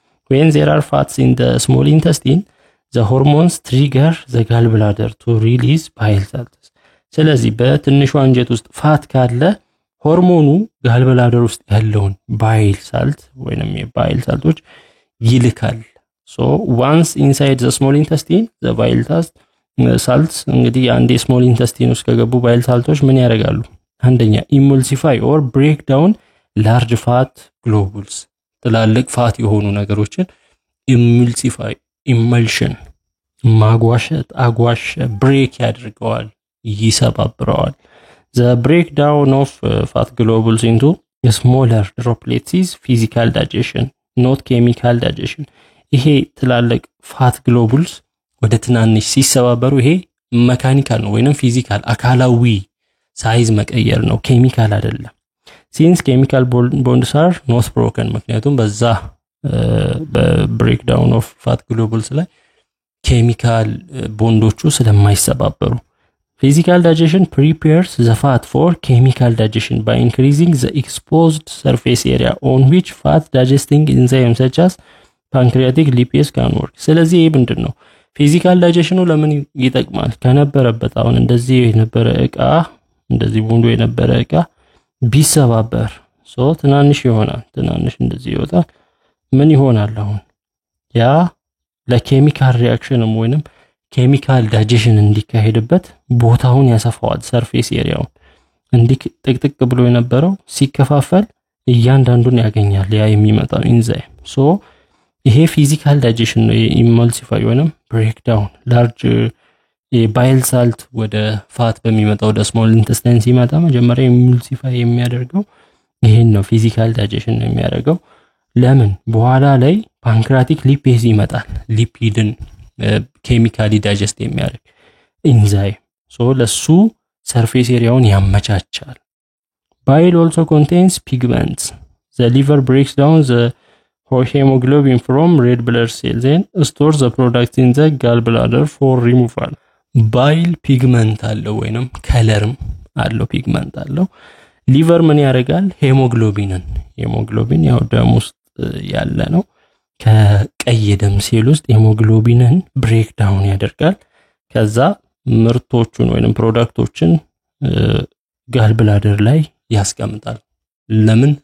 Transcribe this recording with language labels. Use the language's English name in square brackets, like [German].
[English] when there are fats in the small intestine the hormones trigger the gallbladder to release bile salts [Amharic] ስለዚህ በትንሹ አንጀት ውስጥ ፋት ካለ ሆርሞኑ ጋልብላደር ውስጥ ያለውን ባይል ሳልት ወይንም የባይል ሳልቶች ይልካል። [English] so once inside the small intestine the bile salts [Amharic] እንግዲህ አንዴ small intestine ውስጥ ከገቡ ባይል ሳልቶች ምን ያደርጋሉ? አንደኛ [English] emulsify or break down large fat globules [Amharic] ትላልቅ ፋት የሆኑ ነገሮችን emulsify emulsion ማጓሸት አጓሸ break ያደርገዋል ይሰባብረዋል። [English] the breakdown of fat globules into smaller droplets is physical digestion not chemical digestion [Amharic] ይሄ ትላልቅ ፋት ግሎቡልስ ወደ ትናንሽ ሲሰባበሩ ይሄ መካኒካል ነው ወይንም ፊዚካል አካላዊ ሳይዝ መቀየር ነው፣ ኬሚካል አይደለም። [English] since chemical bonds are not broken [Amharic] ምክንያቱም በዛ በብሬክዳውን ኦፍ ፋት ግሎቡልስ ላይ ኬሚካል ቦንዶቹ ስለማይሰባበሩ [English] physical digestion prepares the fat for chemical digestion by increasing the exposed surface area on which fat digesting enzymes such as pancreatic lipase can work [Amharic] ስለዚህ ይሄ ምንድነው ፊዚካል ዳይጀሽኑ ለምን ይጠቅማል? ከነበረበት አሁን እንደዚህ የነበረ እቃ እንደዚህ ቦንዶ የነበረ እቃ ቢሰባበር ትናንሽ ይሆናል። ትናንሽ እንደዚህ ይወጣል። ምን ይሆናል? አሁን ያ ለኬሚካል ሪአክሽንም ወይንም ኬሚካል ዳይጀሽን እንዲካሄድበት ቦታውን ያሰፋዋል። ሰርፌስ ኤሪያውን እንዲህ ጥቅጥቅ ብሎ የነበረው ሲከፋፈል እያንዳንዱን ያገኛል ያ የሚመጣው ኢንዛይም። ይሄ ፊዚካል ዳይጀሽን ነው። ኢመልሲፋይ ወይንም ብሬክዳውን ላርጅ የባይል ሳልት ወደ ፋት በሚመጣው ወደ ስሞል ኢንተስታይን ሲመጣ መጀመሪያ ኢመልሲፋይ የሚያደርገው ይሄን ነው። ፊዚካል ዳይጀሽን ነው የሚያደርገው። ለምን? በኋላ ላይ ፓንክሪያቲክ ሊፔዝ ይመጣል። ሊፒድን ኬሚካሊ ዳይጀስት የሚያደርግ ኢንዛይም ለሱ ሰርፌስ ኤሪያውን ያመቻቻል። ባይል [English] also contains pigments. The liver breaks down the hemoglobin from red blood cells and stores the products in the gallbladder for removal. [Amharic] ባይል ፒግመንት አለው ወይንም ከለርም አለው ፒግመንት አለው። ሊቨር ምን ያደርጋል? ሄሞግሎቢን ያው ደም ውስጥ ያለ ነው። ከቀይ ደም ሴል ውስጥ ሄሞግሎቢንን ብሬክ ዳውን ያደርጋል። ከዛ ምርቶቹን ወይንም ፕሮዳክቶችን ጋልብላደር ላይ ያስቀምጣል። ለምን?